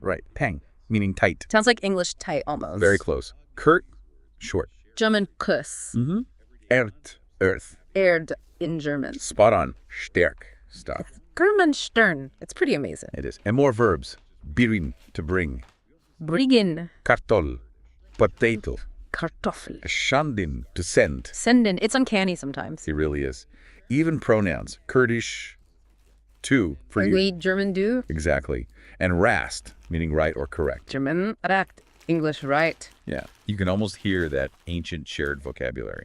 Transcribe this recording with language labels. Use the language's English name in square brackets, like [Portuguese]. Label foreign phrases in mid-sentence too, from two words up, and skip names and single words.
[English] right. Peng, meaning tight. Sounds like English tight almost. Very close. Kurt, short. German Kuss. Mm-hmm. Earth. Erd in German. Spot on. Stärk, stuff. German Stern. It's pretty amazing. It is. And more verbs. Birin, to bring. Brigin. Kartol, potato. Kartoffel. Shandin, to send. Senden. It's uncanny sometimes. It really is. Even pronouns. Kurdish, to, for you. We German do. Exactly. And rast, meaning right or correct. German recht. English right. Yeah. You can almost hear that ancient shared vocabulary.